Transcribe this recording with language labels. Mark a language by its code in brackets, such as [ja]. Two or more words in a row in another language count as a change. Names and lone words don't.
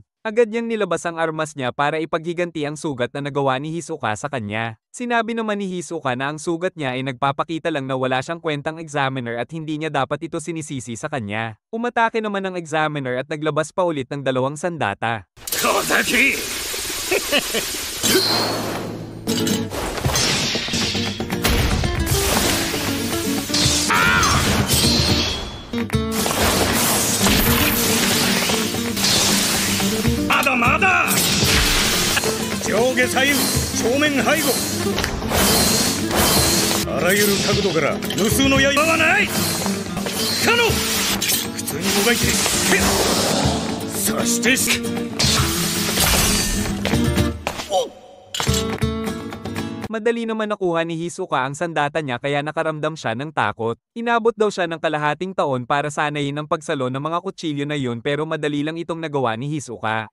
[tl] Agad niyang nilabas ang armas niya para ipaghiganti ang sugat na nagawa ni Hisoka sa kanya. Sinabi naman ni Hisoka na ang sugat niya ay nagpapakita lang na wala siyang kwentang examiner at hindi niya dapat ito sinisisi sa kanya. Umatake naman ang examiner at naglabas pa ulit ng 2 sandata. Kozaki! [ja] まだまだ上下左右正面背後あらゆる角度から無数の刃はない不可能普通にもがいてそして [tl] Madali naman nakuha ni Hisoka ang sandata niya kaya nakaramdam siya ng takot. Inabot daw siya ng kalahating taon para sanayin ang pagsalo ng mga kutsilyo na yun pero madali lang itong nagawa ni Hisoka.